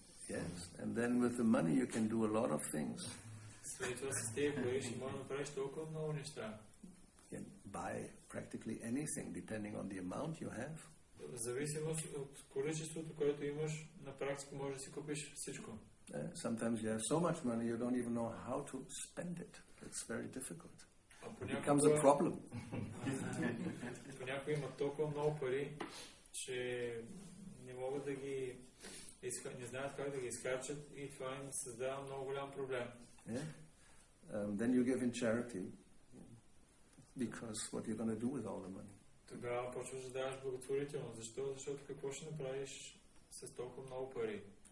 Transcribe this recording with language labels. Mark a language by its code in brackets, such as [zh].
[en] Yes, and then with the money you can do a lot of things. [bg] След това с тези пари ще можеш да направиш толкова много неща. [en] You can buy practically anything depending on the amount you have. [bg] В зависимост от количеството, което имаш, на практика можеш да си купиш всичко. [en] Sometimes you have so much money you don't even know how to spend it. It's very difficult. It becomes a problem. [bg] Понякога има толкова много пари, че не могат да ги не знаят как да ги изхарчат и това им създава много голям проблем. [en] Yeah? Then you give in charity because what you're going to do with all the money? [bg] Тогава почваш да даваш благотворително. Защо? Защото какво ще направиш с толкова много пари?